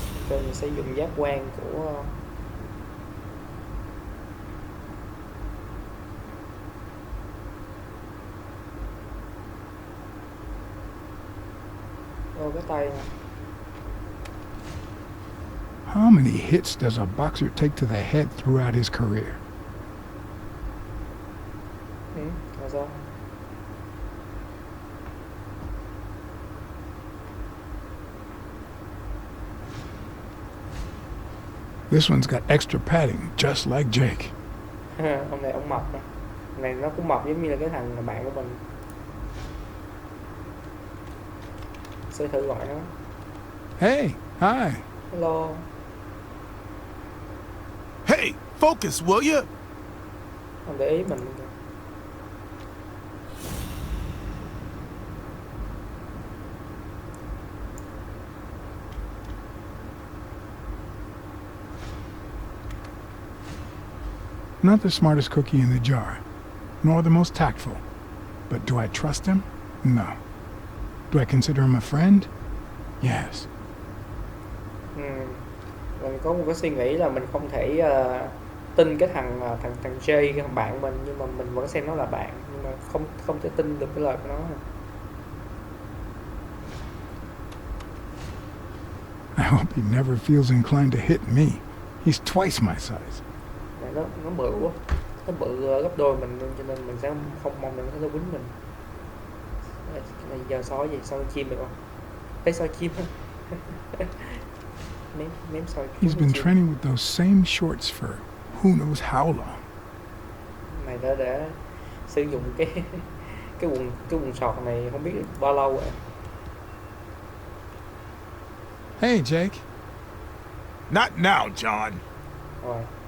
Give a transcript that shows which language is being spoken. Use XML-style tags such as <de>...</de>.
<vi>Rồi mình sẽ dùng giác quan của cái tay này.</vi> <en>How many hits does a boxer take to the head throughout his career?</en> <vi>Là sao?</vi> <en>This one's got extra padding, just like Jake.</en> <vi>Ông này ông mập nè. Ông này nó cũng mập giống như là cái thằng bạn của mình. Sẽ thử gọi nó.</vi> <en>Hey, hi. Hello. Hey, focus, will you?</en> <vi>Không để ý mình kìa.</vi> <en>Not the smartest cookie in the jar, nor the most tactful. But do I trust him? No. Do I consider him a friend? Yes.</en> <vi>Mình có một cái suy nghĩ là mình không thể tin cái thằng Jay, cái thằng bạn mình, nhưng mà mình vẫn xem nó là bạn, nhưng mà không thể tin được cái lời của nó.</vi> <en>I hope he never feels inclined to hit me. He's twice my size.</en> <vi>Này nó bự quá, nó bự gấp đôi mình luôn, cho nên mình sẽ không mong rằng nó quýnh mình. Này giờ soi gì, soi chim được không? Thấy soi chim không? Ném soi chim.</vi> <en>He's been training with those same shorts for who knows how long.</en> <vi>Này đã sử dụng cái quần sọt này không biết được bao lâu rồi.</vi> <en>Hey, Jake. Not now, John.</en> <vi>Rồi.</vi>